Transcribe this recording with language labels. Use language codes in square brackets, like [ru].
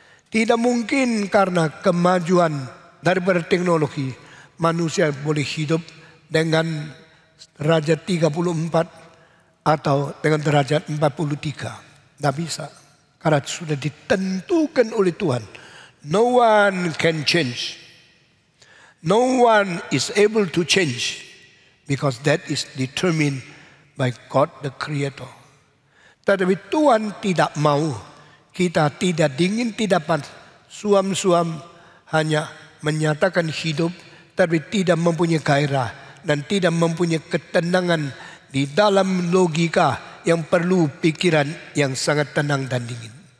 [id] Tidak mungkin karena kemajuan daripada teknologi, manusia boleh hidup dengan derajat 34 atau dengan derajat 43. Tidak bisa. Karena sudah ditentukan oleh Tuhan. [en] No one can change. No one is able to change. Because that is determined by God the Creator. [id] Tetapi Tuhan tidak mau kita tidak dingin, tidak panas. Suam-suam hanya menyatakan hidup, tapi tidak mempunyai gairah dan tidak mempunyai ketenangan di dalam logika yang perlu pikiran yang sangat tenang dan dingin.